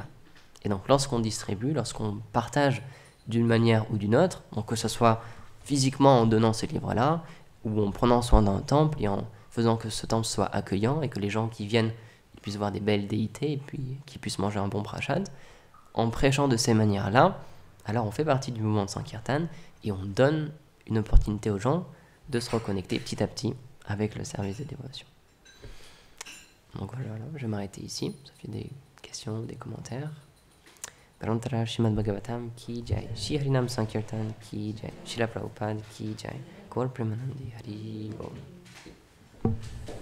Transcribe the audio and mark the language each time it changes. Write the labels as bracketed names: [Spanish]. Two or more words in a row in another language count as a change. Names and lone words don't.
[French] Et donc lorsqu'on distribue, lorsqu'on partage d'une manière ou d'une autre, donc que ce soit physiquement en donnant ces livres-là, ou en prenant soin d'un temple et en faisant que ce temple soit accueillant et que les gens qui viennent puissent voir des belles déités et puis qu'ils puissent manger un bon prashad, en prêchant de ces manières-là, alors on fait partie du mouvement de Sankirtan et on donne une opportunité aux gens de se reconnecter petit à petit avec le service de dévotion. Donc voilà, je vais m'arrêter ici. Ça fait des questions, des commentaires. [Hindi] परंतरा श्रीमद् भागवतम् की जय, श्री हरिनाम संकीर्तन की जय, श्रील प्रभुपाद की जय, गौर प्रेमानन्दी हरि बोल.